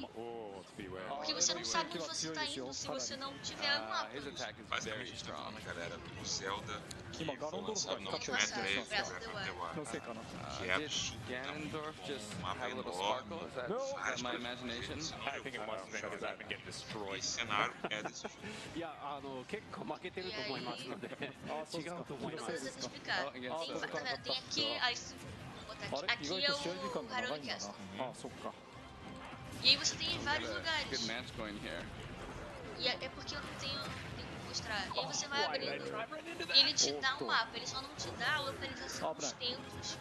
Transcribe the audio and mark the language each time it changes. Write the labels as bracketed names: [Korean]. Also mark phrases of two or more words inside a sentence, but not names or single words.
[Portuguese] Porque você não sabe onde você tá indo se você não tiver um mapa. Basicamente, a gente tá falando, galera, do Zelda que foi lançado na última E3, que é absurdo, um mapa enorme, várias coisas. Esse cenário é desse jogo. [Japanese] いや、結構負けてると思いますので、違うと思います。 [Portuguese] Tem aqui, aqui é o Harold Castle. E aí você tem vários lugares. E é porque eu não tenho que mostrar. E aí você vai abrindo e ele te dá um mapa, ele só não te dá a localização dos templos.